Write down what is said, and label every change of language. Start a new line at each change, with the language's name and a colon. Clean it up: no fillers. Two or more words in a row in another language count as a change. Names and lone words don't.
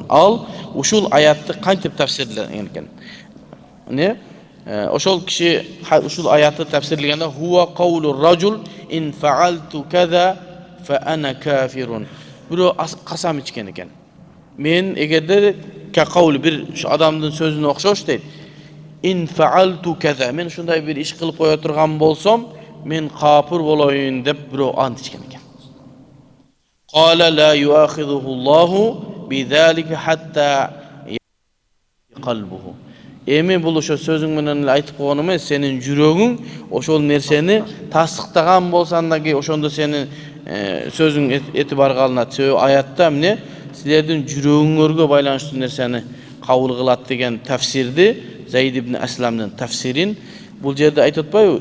Kyrgyz: Ал ушул аятты кантип тафсирлеген экен? Ошол киши ушул аятты тафсирлегенде
Arabic: هو قول الرجل إن فعلت كذا فأنا كافر.
Kyrgyz: Бирөө касам ичкен экен. Мен эгерде каул бир адамдын сөзүнө окшош дейт.
Arabic: إن فعلت كذا,
Kyrgyz: мен ушундай бир иш кылып кое турган болсом, мен капыр болоюн деп бирөө ант ичкен экен.
Arabic: قال لا يؤاخذه الله بذلك حتى قلبه.
Kyrgyz: Эми бул ошо сөзүң менен айтып койгон эмес, сенин жүрөгүң ошол нерсени тасдыктаган болсаң дагы ошондо сенин сөзүң этибарга алынат. Себеби аятта эмне? Силердин жүрөгүңөргө байланыштуу нерсени кабыл кылат деген тафсирди, Зейд ибн Асламдын тафсирин бул жерде айтып атпайбы?